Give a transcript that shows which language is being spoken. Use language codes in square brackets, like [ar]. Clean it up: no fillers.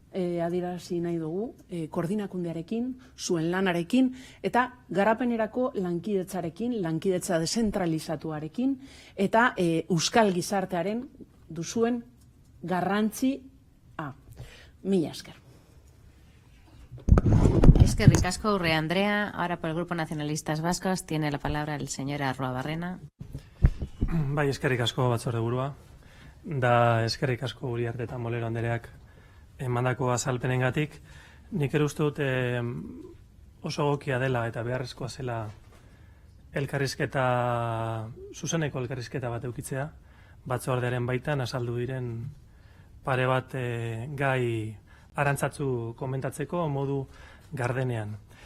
[eu] adierazi nahi dugu, koordinakundearekin, zuen lanarekin, eta garapenerako lankidetzarekin, lankidetza dezentralizatuarekin, eta euskal gizartearen duzuen garrantzi Mila esker. Eskerrik asko, Urrea Andrea. [es] Ahora por el Grupo Nacionalistas Vascos tiene la palabra el señor Arruabarrena. [eu] Bai, eskerrik asko batzorde burua. Da eskerrik asko Uriarte eta Molero Andereak emandako azalpenengatik. Nik ere uste dut oso egokia dela eta beharrezkoa zela elkarrizketa, zuzeneko elkarrizketa bat eukitzea, batzordearen baitan azaldu diren pare bat gai arantzatzu komentatzeko modu gardenean.